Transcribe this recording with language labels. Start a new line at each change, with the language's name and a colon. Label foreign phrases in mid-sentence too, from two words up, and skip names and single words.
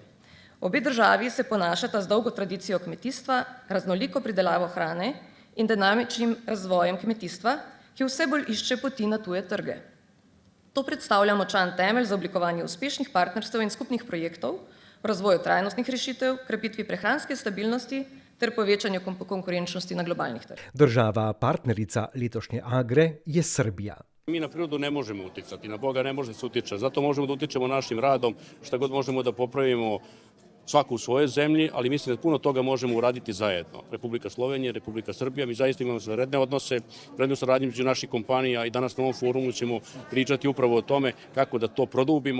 Slovenian: Obe državi se ponašata z dolgo tradicijo kmetijstva, raznoliko pridelavo hrane in dinamičnim razvojem kmetijstva, ki vse bolj išče poti na tuje trge. To predstavlja močan temelj za oblikovanje uspešnih partnerstev in skupnih projektov, v razvoju trajnostnih rešitev, krepitvi prehranske stabilnosti ter povečanju konkurenčnosti na globalnih trgih. Država partnerica letošnje Agre je Srbija.
Serbian: Mi na prirodu ne možemo uticati, na Boga ne može se utiče, zato možemo da utičemo našim radom, šta god možemo da popravimo svaku u svojoj zemlji, ali mislim da puno toga možemo uraditi zajedno. Republika Slovenija, Republika Srbija, mi zaista imamo redne odnose, prednu saradnju među naših kompanija i danas na ovom forumu ćemo pričati upravo o tome kako da to produbimo,